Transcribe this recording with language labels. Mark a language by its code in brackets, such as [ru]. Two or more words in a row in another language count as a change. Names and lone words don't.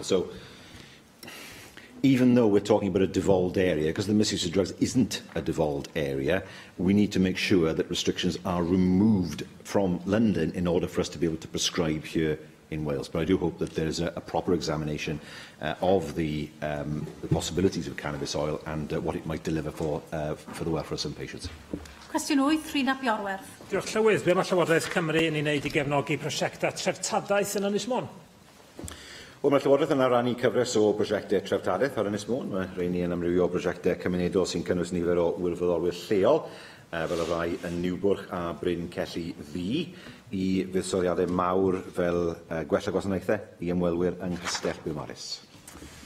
[en] So, even though we're talking about a devolved area, because the misuse of drugs isn't a devolved area, we need to make sure that restrictions are removed from London in order for us to be able to prescribe here in Wales. But I do hope that there is a proper examination of the possibilities of cannabis oil and what it might deliver for the welfare of some patients. [cy] Cwestiwn 8, Rhina Biorwerth. Diolch Llywydd. Be mae Llywodraeth Cymru yn ei wneud i gefnogi prosiectau treftadaeth yn Ynys Môn? Wel, mae Llywodraeth yn arrannu cyfres o brosiectau treftadaeth ar Ynys Môn. Mae rheini yn amrywio o brosiectau cymunedol sy'n cynnwys nifer o wirfoddolwyr lleol, fel y rai yn Niwbwrch a Bryn Celli Ddu, i fuddsoddiadau mawr fel gwella gwasanaethau i ymwelwyr yng Nghastell Beaumaris.